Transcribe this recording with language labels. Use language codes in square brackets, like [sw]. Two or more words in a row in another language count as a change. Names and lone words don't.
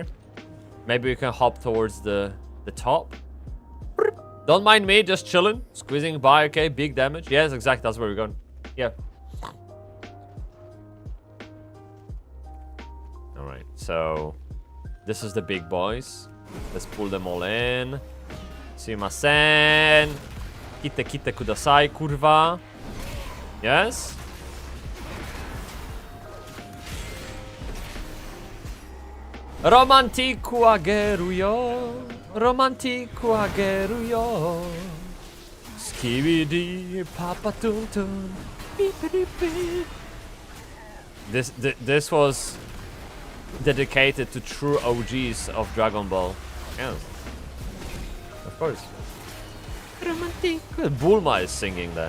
[en] Maybe we can hop towards the top. Don't mind me, just chilling. Squeezing by, okay? Big damage. Yes, exactly. That's where we're going. Yeah. Alright, so this is the big boys. Let's pull them all in. [ja] すみません. 来てください, [pl] kurwa. Yes? [ja] ロマンチック あげるよ. ロマンチック あげるよ. Skibidi papa tuntun. [en] This was dedicated to true OGs of Dragon Ball. Yes. Of course. Romantic. Bulma is singing that.